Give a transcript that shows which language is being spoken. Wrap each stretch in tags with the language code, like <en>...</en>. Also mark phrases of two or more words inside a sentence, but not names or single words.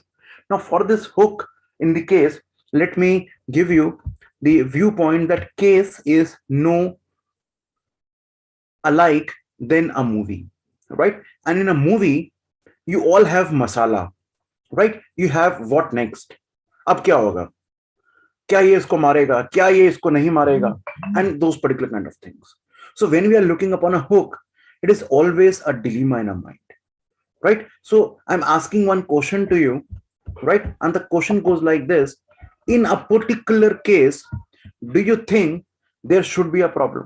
<en>Now, for this hook in the case, let me give you the viewpoint that case is no alike than a movie, right? And in a movie, you all have masala, right? You have what next?</en> <hi>अब क्या होगा? क्या ये इसको मारेगा? क्या ये इसको नहीं मारेगा?</hi> <en>And those particular kind of things. So when we are looking upon a hook, it is always a dilemma in our mind, right? So I'm asking one question to you, right? And the question goes like this, in a particular case, do you think there should be a problem?</en>